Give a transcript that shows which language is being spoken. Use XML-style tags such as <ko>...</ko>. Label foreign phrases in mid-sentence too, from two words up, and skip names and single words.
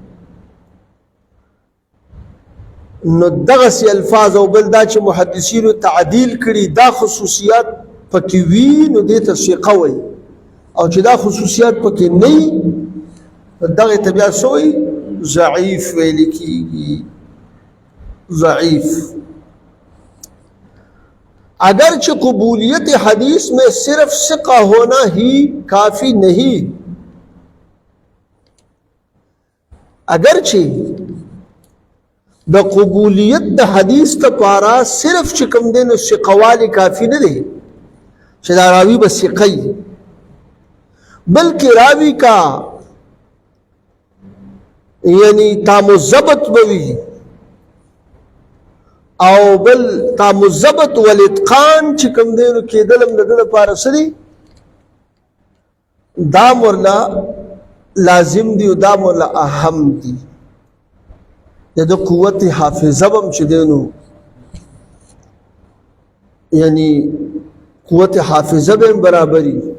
<ps>نو دغسی الفاظ او بل دا چې محدثینو تعدیل کړي دا خصوصیات پکې وي نو دې ته ثقه وایي او چې دا خصوصیات پکې نه وي دغه ته بیا څه وایي ضعیف ویل کېږي ضعیف</ps> <ur>اگرچہ قبولیت حدیث میں صرف ثقہ ہونا ہی کافی نہیں</ur> <ps>اگرچہ د قبولیت د حدیث لپاره صرف چې کوم دی نو ثقهوالی کافي نه دی چې دا راوي به ثقه وي بلکې راوي کا یعنی تام الضبط به وي او بل تام الضبط والاتقان چې کوم دی نو کېدل هم د ده لپاره څه دی دا ورله لازم دی او دا ورله اهم دی د قوت حافظه بم چې دی نو یعنی قوت حافظه به برابري</ps>